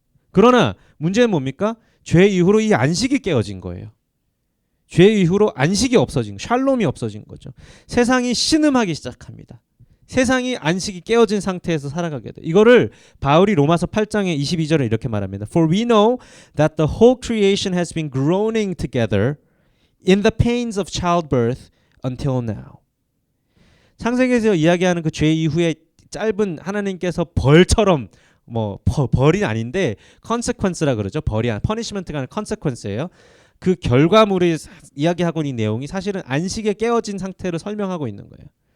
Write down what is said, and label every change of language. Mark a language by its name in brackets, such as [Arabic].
[Korean] 그러나 문제는 뭡니까? 죄 이후로 이 안식이 깨어진 거예요. 죄 이후로 안식이 없어진, 샬롬이 없어진 거죠. 세상이 신음하기 시작합니다. 세상이 안식이 깨어진 상태에서 살아가게 돼. 이거를 바울이 로마서 8장의 22절에 이렇게 말합니다. [English] For we know that the whole creation has been groaning together in the pains of childbirth until now. [Korean] 창세기에서 이야기하는 그 죄 이후에 짧은 하나님께서 벌처럼 벌이 아닌데 consequence라 그러죠. 벌이 아니라 punishment가 아니라 consequence예요. 그 결과물이 이야기하고 있는 내용이 사실은 안식에 깨어진 상태를 설명하고 있는 거예요.